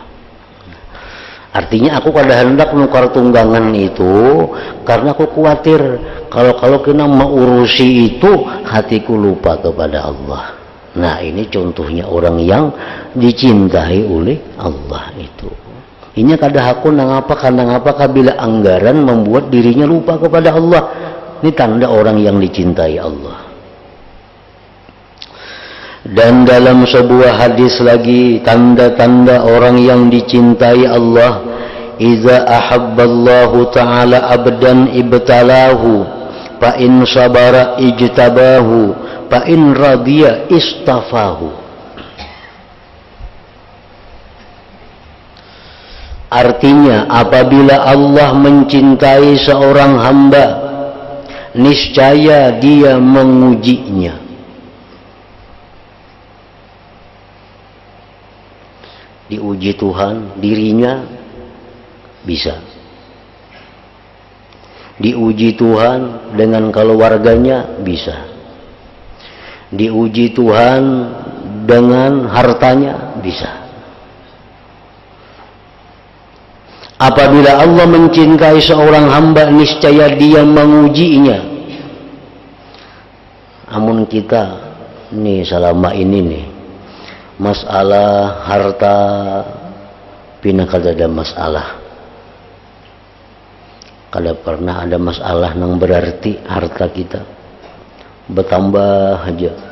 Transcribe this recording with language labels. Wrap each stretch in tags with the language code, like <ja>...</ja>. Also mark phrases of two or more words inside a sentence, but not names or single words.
<id>Artinya aku kada hendak nukar tunggangan itu karena aku khawatir kalau kena mengurusi itu hatiku lupa kepada Allah. Nah, ini contohnya orang yang dicintai oleh Allah itu. Ini kada hakun nangapa bila anggaran membuat dirinya lupa kepada Allah. Ini tanda orang yang dicintai Allah. Dan dalam sebuah hadis lagi, tanda-tanda orang yang dicintai Allah,</id> <ar>إذا أحب الله تعالى عبدا ابتلاه فإن صبر اجتباه فإن رضي اصطفاه.</ar> <id>Artinya, apabila Allah mencintai seorang hamba, niscaya dia mengujinya. Diuji Tuhan, dirinya bisa. Diuji Tuhan dengan keluarganya, bisa. Diuji Tuhan dengan hartanya, bisa. Apabila Allah mencintai seorang hamba, niscaya dia mengujinya. Amun kita nih selama ini nih, masalah harta pina kada ada masalah. Kada pernah ada masalah yang berarti harta kita bertambah aja.</id>